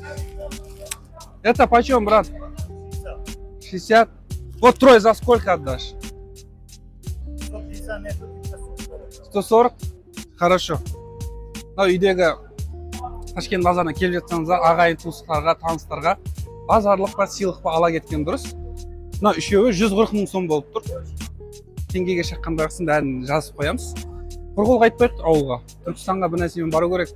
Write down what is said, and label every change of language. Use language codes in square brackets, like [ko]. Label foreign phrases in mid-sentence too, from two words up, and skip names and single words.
[ru] Это почем, брат? 60. Вот трое за сколько отдашь? 140? Хорошо. [kk] Мынау үйдегі Ташкент базарына келіп жатсаңыздар, ағайын туыстарға, таныстарға базарлық па, сыйлық па ала кеткен дұрыс. Мына үшеуі 140 мың сом болып тұр. Теңгеге шаққандарысын бәрін жазып қоямыз. Бір қол қайтпайық ауылға. Түркістанға бір нәрсемен бару керек.